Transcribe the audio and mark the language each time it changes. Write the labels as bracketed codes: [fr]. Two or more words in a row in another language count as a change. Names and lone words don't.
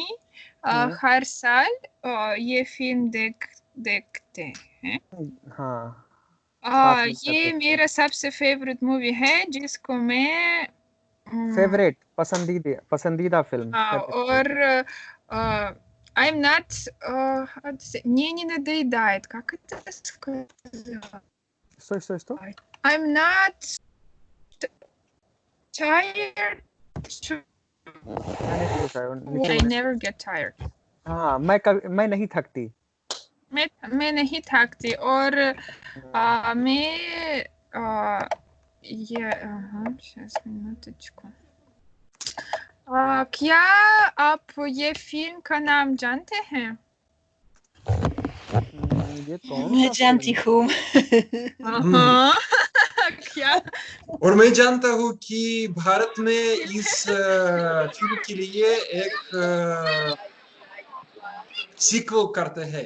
[hi] हम्म, हर साल ये फिल्म देखते हैं। हाँ, साथ मिलकर ये देखते हैं। मेरा सबसे फेवरेट मूवी है जिसको मैं फेवरेट, पसंदीदा फिल्म, फेवरेट फिल्म। [ru] और [en] I'm not [ru] мне не надоедает, как это сказать? Что? [en] I'm not tired to [hi] मैं नहीं पूछ रहा हूँ, नीचे [en] I [hi] बोले। [en] never get tired. [hi] हाँ, मैं नहीं थकती। मैं नहीं थकती और हम्म, मैं ये [ru] сейчас минуточку. [hi] क्या आप ये फिल्म का नाम जानते हैं? ये कौन मैं सा जानती फिल्म? हूँ। हम्म। क्या? और मैं जानता हूँ कि भारत में इस फिल्म के लिए एक सीक्वल करते हैं।